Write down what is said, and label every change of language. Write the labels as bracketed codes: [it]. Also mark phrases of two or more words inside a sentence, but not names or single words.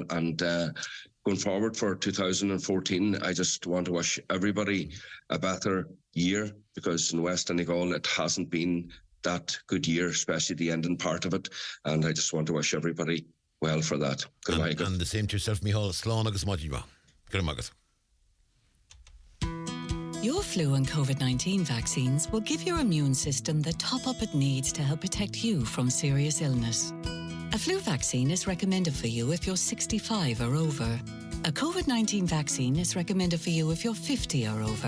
[en] And going forward for 2014, I just want to wish everybody a better year, because in West Donegal it hasn't been that good year, especially the ending part of it. And I just want to wish everybody well for that. Good and the same to yourself, Micheál. [ga] Slán agus maidin. [en] Good morning. Your flu and COVID-19 vaccines will give your immune system the top-up it needs to help protect you from serious illness. A flu vaccine is recommended for you if you're 65 or over. A COVID-19 vaccine is recommended for you if you're 50 or over.